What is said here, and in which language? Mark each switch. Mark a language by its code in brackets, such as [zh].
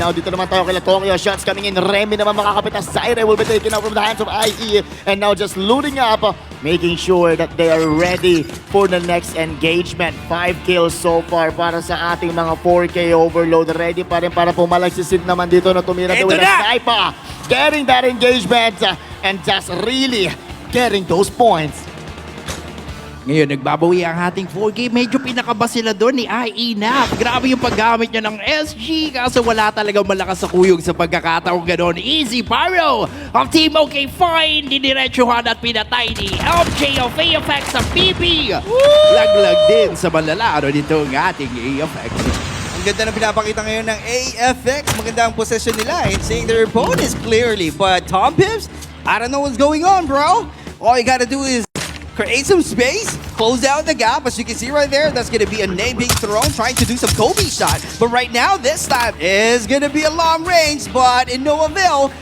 [tl] Now dito naman tayo kay [en] Tokyo, shots coming in. Remy [tl] naman makakapit na [en] Zaire will be taken out from the hands of IE, and now just looting up, making sure that they are ready for the next engagement. 5 kills so far [tl] para sa ating mga [en] 4K overload. [tl] Ready pa rin para pumalag si Sid naman dito na tumira Ito [en] with a [tl] na! [en] sniper. Getting that engagement and just really getting those points. [tl] Ngayon, nagbabawi ang ating 4K. Medyo pinakaba sila doon ni IE Nap. Grabe yung paggamit niya ng SG. Kaso wala talagang malakas sa kuyog sa pagkakataong gano'n. Easy Pyro of Team OK Fine. Diniretsuhan at pinatay ni LJ of AFX sa PP. Laglag din sa malalaro nitong ating AFX. Ang ganda ng pinapakita ngayon ng AFX. Maganda ang possession nila [en] and seeing their opponents clearly. But Tom Pips, I don't know what's going on, bro. All you gotta do is create some space, close out the gap. As you can see right there, that's going to be a nade being thrown, trying to do some Kobe shot. But right now, this time is going to be a long range, but in no avail.